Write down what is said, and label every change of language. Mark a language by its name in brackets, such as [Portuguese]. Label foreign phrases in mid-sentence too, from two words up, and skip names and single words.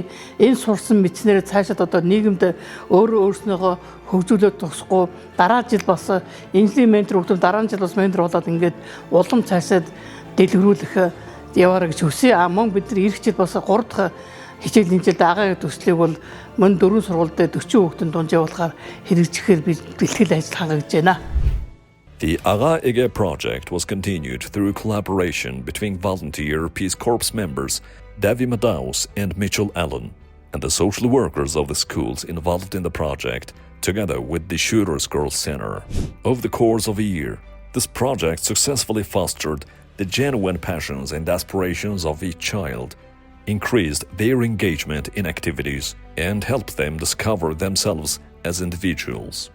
[Mongolian] Энэ сурсан мэдснээр цаашаад одоо нийгэмд өөрснөөгөө хөгжүүлээд тусахгүй дараа жил бас инженерийн ментор хүүхдүүд дараа жил бас ментор болоод ингээд улам цаашаад дэлгэрүүлэх яваарай гэж хүсье. Мөн бид нар ирэх жил бас 3 дахь хичээлийн жилд AGA төслийг бол мөн 4 сургуульд 40 хүүхдийн дунд явуулахаар хэрэгжихээр бэлтгэл ажил хангаж байна. [English] The AGA project was continued through collaboration between volunteer Peace Corps members Devi Madaus and Mitchell Allen and the social workers of the schools involved in the project, together with the Shooters Girls Center. Over the course of a year, this project successfully fostered the genuine passions and aspirations of each child, increased their engagement in activities, and helped them discover themselves as individuals.